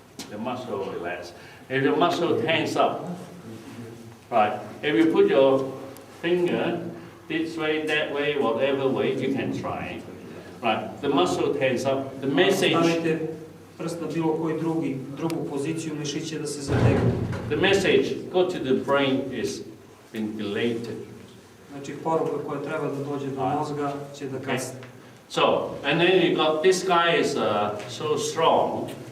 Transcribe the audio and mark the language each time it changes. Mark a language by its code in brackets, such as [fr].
[en] The muscle will relax. If your muscle tense up, right, if you put your finger this way, that way, whatever way, you can try. Right, the muscle tense up, the message... [sr] prst na bilo koji drugu poziciju, mišić će da se zategne. [en] The message go to the brain is been elated. [sr] Znači poruka koja treba da dođe do mozga će da kasne. [en] So, and then you got this guy is so strong.